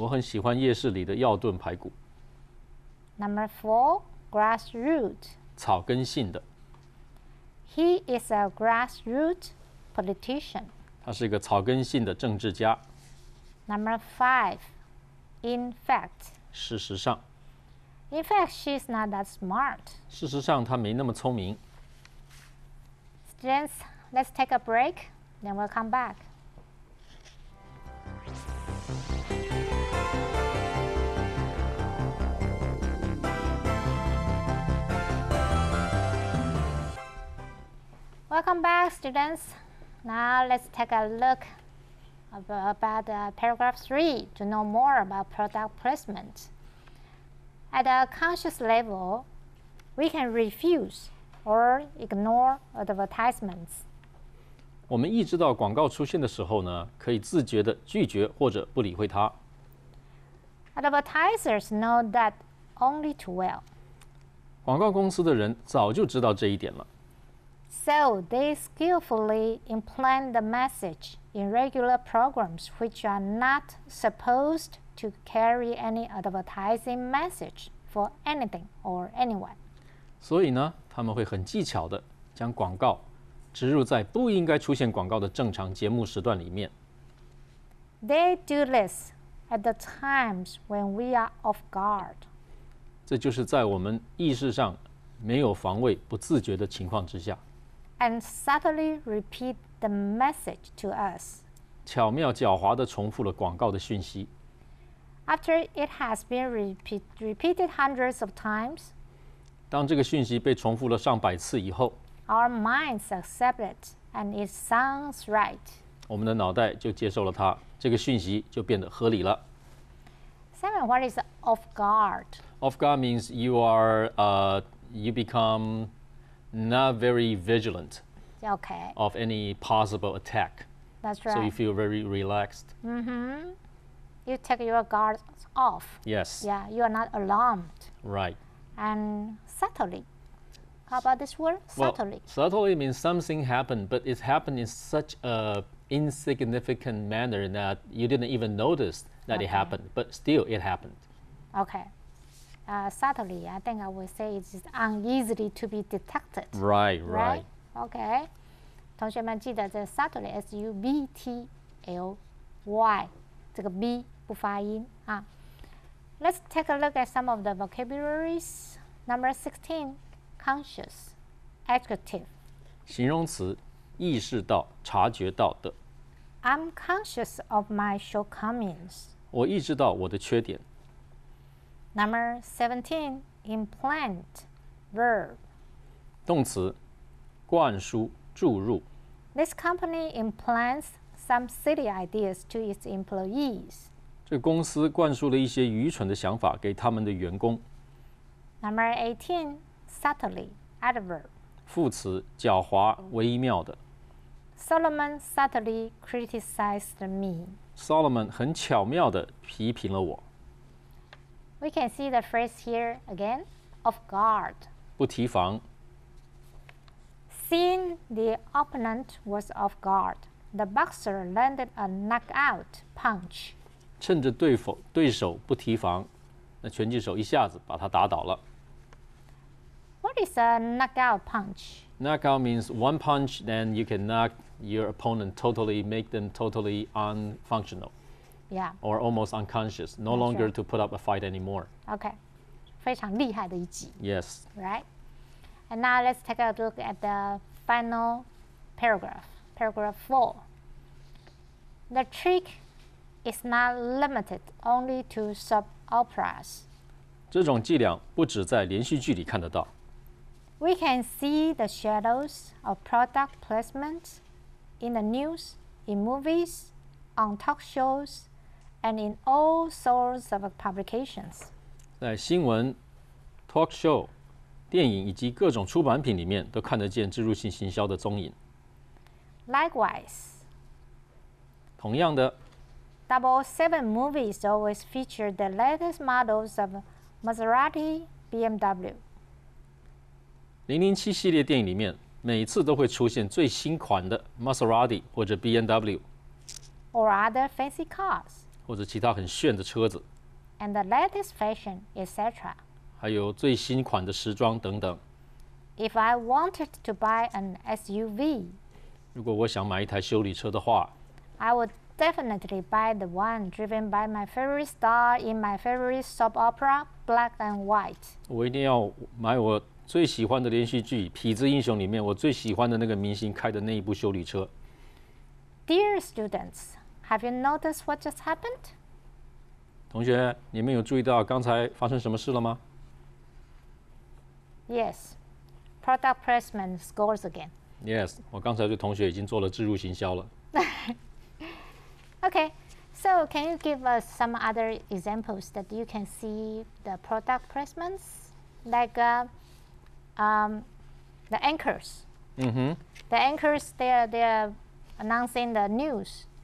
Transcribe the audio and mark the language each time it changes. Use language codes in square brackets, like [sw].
[zh] 我很喜欢夜市里的药炖排骨。 [en] Number 4, grassroot. [zh] 草根性的， [en] He is a grassroot politician. [zh] 他是一个草根性的政治家。 [en] Number 5, in fact. [zh] 事实上， [en] In fact, she's not that smart. [zh] 事实上他没那么聪明。 [en] Students, let's take a break, then we'll come back. Welcome back, students. Now let's take a look about paragraph 3 to know more about product placement. At a conscious level, we can refuse or ignore advertisements. [zh] 我们意识到广告出现的时候呢，可以自觉地拒绝或者不理会它。 [en] Advertisers know that only too well. [zh] 广告公司的人早就知道这一点了， [en] So they skillfully implant the message in regular programs which are not supposed to carry any advertising message for anything or anyone. [zh] 所以呢，他们会很技巧地将广告植入在不应该出现广告的正常节目时段里面。 [en] They do this at the times when we are off guard. [zh] 这就是在我们意识上没有防卫、不自觉的情况之下， [en] And subtly repeat the message to us. [zh] 巧妙狡猾地重复了广告的讯息。 [en] After it has been repeated hundreds of times, [zh] 当这个讯息被重复了上百次以后， [en] our minds accept it and it sounds right. [zh] 我们的脑袋就接受了它，这个讯息就变得合理了。 [en] Simon, what is off guard? Off guard means you become not very vigilant Okay, of any possible attack. that's So you right. feel very relaxed. You take your guard off. Yes, Yeah, you are not alarmed. right. And subtly. How about this word? Well, Subtly. subtly means something happened, but it happened in such a insignificant manner that you didn't even notice that it Okay. happened, but still it happened. Okay. Subtly, I think I would say it's uneasily to be detected. Right. Okay. [zh] 同学们记得这 subtly S-U-B-T-L-Y 这个 B 不发音啊。 [en] Let's take a look at some of the vocabularies. Number 16, conscious, adjective. [zh] 形容词，意识到、察觉到的。 [en] I'm conscious of my shortcomings. [zh] 我意识到我的缺点。 [en] Number 17, implant, verb. [zh] 动词，灌输、注入。 [en] This company implants some silly ideas to its employees. [zh] 这公司灌输了一些愚蠢的想法给他们的员工。 [en] Number 18, subtly, adverb. [zh] 副词，狡猾、微妙的。 [en] Solomon subtly criticized me. [zh] Solomon 很巧妙地批评了我。 [en] We can see the phrase here again, off guard. [zh] 不提防。 [en] Seeing the opponent was off guard, the boxer landed a knockout punch. [zh] 趁着对手不提防，那拳击手一下子把他打倒了。 [en] What is a knockout punch? Knockout means one punch, then you can knock your opponent totally, make them totally unfunctional. Yeah. Or almost unconscious, no longer to put up a fight anymore. Okay. [zh] 非常厉害的一击。 [en] Yes. Right? And now let's take a look at the final paragraph, paragraph 4. The trick is not limited only to soap operas. [zh] 这种伎俩不只在连续剧里看得到。 [en] We can see the shadows of product placement in the news, in movies, on talk shows, and in all sorts of publications. [zh] 在新闻、talk show、电影以及各种出版品里面，都看得见植入性行销的踪影。 [en] Likewise, [zh] 同样的， [en] 007 movies always feature the latest models of Maserati, BMW. [zh] 007系列电影里面，每次都会出现最新款的 Maserati 或者 BMW， [en] or other fancy cars, [zh] 或者其他很炫的车子， [en] and the latest fashion, etc. [zh] 还有最新款的时装等等。 [en] If I wanted to buy an SUV, [zh] 如果我想买一台修理车的话， [en] I would definitely buy the one driven by my favorite star in my favorite soap opera, Black and White. [zh] 我一定要买我最喜欢的连续剧《痞子英雄》里面我最喜欢的那个明星开的那一部修理车。 [en] Dear students, have you noticed what just happened? [zh] 同学，你们有注意到刚才发生什么事了吗？ [en] Yes, product placement scores again. Yes， [zh] 我刚才对同学已经做了置入行销了。 [en] Okay, so can you give us some other examples that you can see the product placements? Like the anchors. Mm-hmm. The anchors, they're announcing the news.